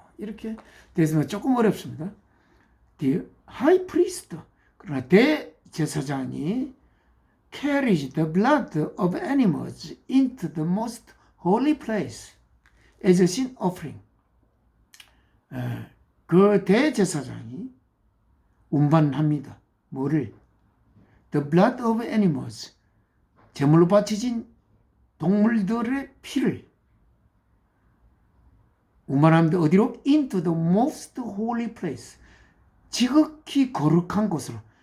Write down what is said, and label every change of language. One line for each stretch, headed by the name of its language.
Korean: 이렇게 되어서 조금 어렵습니다.
English: The high priest,
Korean: 그러나 대제사장이
English: carries the blood of animals into the most holy place as a sin offering.
Korean: 그 대제사장이 운반합니다. 뭐를?
English: The blood of animals,
Korean: 제물로 바쳐진 동물들의 피를 운반합니다. 어디로?
English: Into the most holy place.
Korean: 지극히 거룩한 곳으로.